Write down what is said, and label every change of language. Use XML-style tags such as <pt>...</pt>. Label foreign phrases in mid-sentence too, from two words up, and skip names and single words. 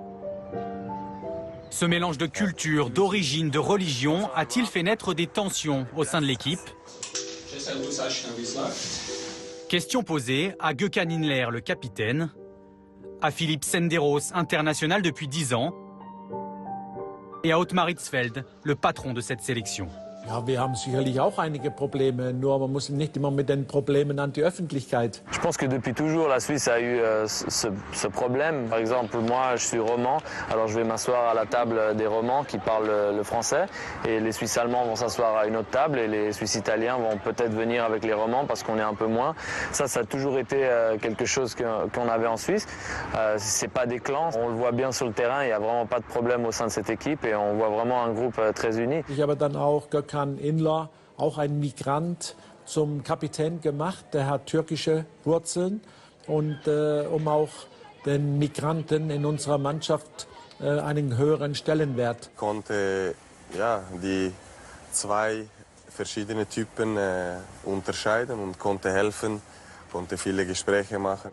<fr>Ce mélange de culture, d'origine, de religion a-t-il fait naître des tensions au sein de l'équipe? Question posée à Gökhan Inler, le capitaine, à Philippe Senderos, international depuis 10 ans, et à Ottmar Hitzfeld, le patron de cette sélection.</fr> <de>Ja, wir haben sicherlich auch einige Probleme, nur man muss nicht immer mit den Problemen an die Öffentlichkeit.</de> <fr>Je pense que depuis toujours, la Suisse a eu ce problème. Par exemple, moi, je suis roman, alors je vais m'asseoir à la table des romans qui parlent le français, et les Suisses allemands vont s'asseoir à une autre table, et les Suisses italiens vont peut-être venir avec les romans parce qu'on est un peu moins. Ça a toujours été quelque chose qu'on avait en Suisse. C'est pas des clans, on le voit bien sur le terrain, il n'y a vraiment pas de problème au sein de cette équipe, et on voit vraiment un groupe très uni.</fr> <de>Ich habe dann auch Gökhan Inler, auch ein Migrant, zum Kapitän gemacht. Der hat türkische Wurzeln. Und um auch den Migranten in unserer Mannschaft einen höheren Stellenwert. Konnte die zwei verschiedene Typen unterscheiden und konnte helfen, konnte viele Gespräche machen.</de>